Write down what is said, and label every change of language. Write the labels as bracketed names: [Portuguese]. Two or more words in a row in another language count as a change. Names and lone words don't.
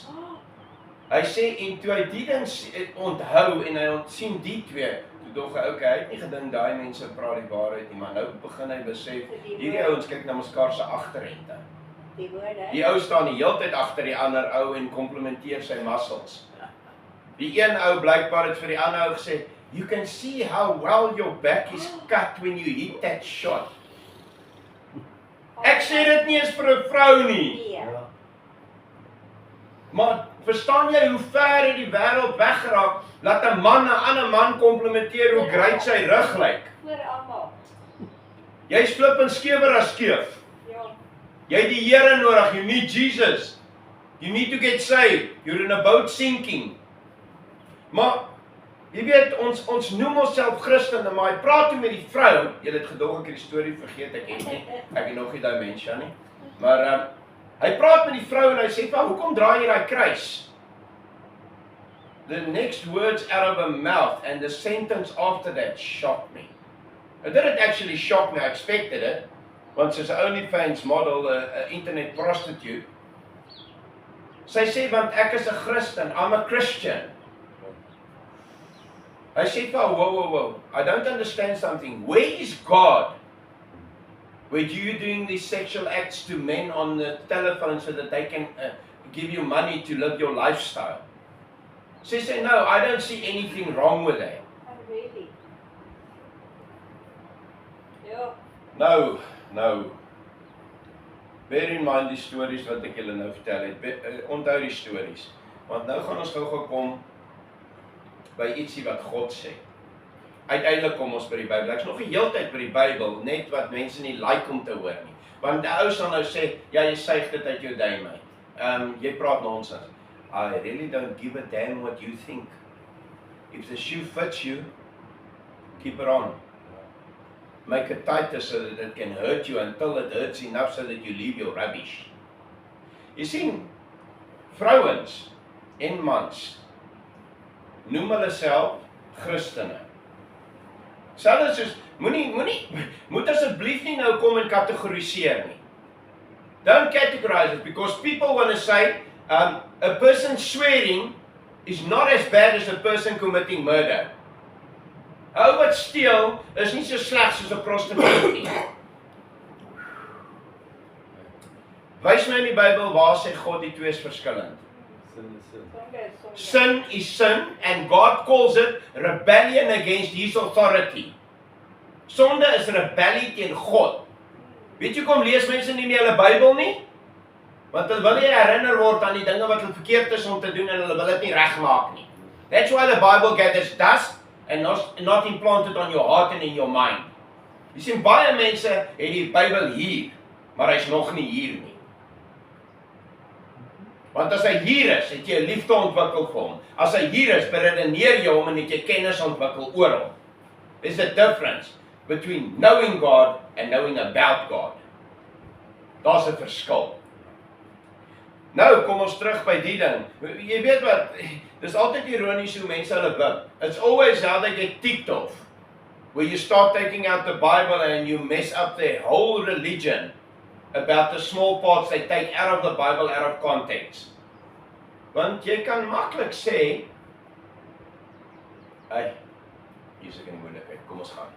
[Afrikaans] Hy sê, en toe hy die ding onthou, en hy sien die twee, toe dog hy, okay, hy het nie gedink, daai mense praat die waarheid nie, maar nou begin hy besef, hierdie ouens kyk na mekaar se agterrente. Die ou staan die hele tyd agter die ander ou en komplimenteer sy muscles. Die een ou blykbaar het vir die ander ou gesê, [English] "You can see how well your back is cut when you hit that shot." [Afrikaans] Ek sê dit nie eens vir 'n vrou nie. Maar verstaan jy hoe ver het die wêreld weggeraak, laat 'n man 'n ander man komplimenteer hoe great sy rug lyk. Vir almal. Jy's flip en skewer as skeef. Jy het die Here nodig, [English] you need Jesus. You need to get saved. You're in a boat sinking. [Afrikaans] Maar, jy weet, ons noem onsself Christene, maar hy praat toe met die vrou, jy het gedog ek het die storie vergeet, ek het nog nie dementia nie, maar hy praat met die vrou en hy sê, "Hoekom draai jy daai kruis?" [English] The next words out of her mouth and the sentence after that shocked me. It didn't actually shock me, I expected it, [Afrikaans] want sy's 'n OnlyFans model, 'n [English] internet prostitute. [Afrikaans] Sy sê, want ek is 'n Christen, [English] I'm a Christian. [Afrikaans] Hy sê, [English] whoa, I don't understand something. Where is God? Where you doing these sexual acts to men on the telephone so that they can give you money to live your lifestyle? Sy sê, no, I don't see anything wrong with that. Oh, really? [Afrikaans] Ja. Nou. [English] Bear in mind [Afrikaans] die stories wat ek julle nou vertel het. Onthou die stories. Want nou gaan ons gou kom by ietsie wat God sê. Uiteindelik kom ons by die Bybel. Ek's nog die hele tyd by die Bybel, net wat mense nie like om te hoor nie. Want die ou sal nou sê, ja, jy suig dit uit jou duim uit. Jy praat nonsens. [English] I really don't give a damn what you think. If the shoe fits you, keep it on. Make it tighter so that it can hurt you until it hurts enough so that you leave your rubbish. [Afrikaans] Jy sien, vrouens en mans noem hulle self Christene. Selfs soos, moet asseblief nie nou kom en kategoriseer nie. [English] Don't categorize it, because people want to say, a person swearing is not as bad as a person committing murder. [Afrikaans] Ou wat steel is nie so sleg soos 'n prostituut nie. Wys my in die Bybel waar sê God die twee is verskillend. [English] Sin is sin. [Afrikaans] Sonde is sonde. [English] Sin is sin, and God calls it rebellion against His authority. [Afrikaans] Sonde is rebellie teen God. Weet jy hoekom lees mense nie meer hulle Bybel nie? Want hulle wil nie herinner word aan die dinge wat hulle verkeerd is om te doen en hulle wil dit nie regmaak nie. [English] That's why the Bible gathers dust and not implanted on your heart and in your mind. [Afrikaans] Jy sien, baie mense het die Bybel hier, maar hy's nog nie hier nie. Want as hy hier is, het jy 'n liefde ontwikkel vir hom. As hy hier is, beredeneer jy hom en het jy kennis ontwikkel oor hom. [English] There's a difference between knowing God and knowing about God. [Afrikaans] Daar's 'n verskil. Nou, kom ons terug by die ding. Jy weet wat, dis altyd ironies hoe mense hulle wip. [English] It's always how they get ticked off. Where you start taking out the Bible and you mess up their whole religion about the small parts they take out of the Bible out of context. [Afrikaans] Want jy kan maklik sê, hey, hier's ek in die moeilikheid, kom ons gaan.